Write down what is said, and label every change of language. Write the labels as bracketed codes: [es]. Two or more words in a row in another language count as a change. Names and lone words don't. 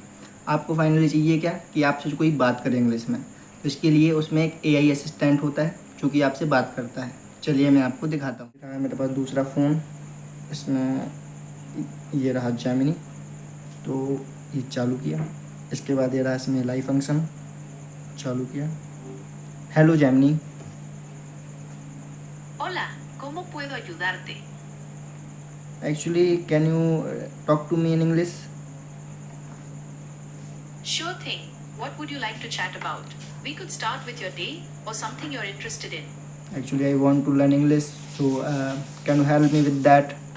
[hi] आपको फाइनली चाहिए क्या कि आपसे कोई बात करे इंग्लिश में, तो इसके लिए उसमें एक [en] AI assistant [hi] होता है जो कि आपसे बात करता है। चलिए मैं आपको दिखाता हूँ। मेरे पास दूसरा फ़ोन, इसमें ये रहा जेमिनी। तो ये चालू किया, इसके बाद ये रहा इसमें [en] live function, [hi] चालू किया। [en] हेलो जेमिनी। [es] Hola, ¿cómo puedo ayudarte? [en] actually can you talk to me in English? Sure thing. What would you like to chat about? We could start with your day or something you're interested in. Actually, I want to learn English, so can you help me with that?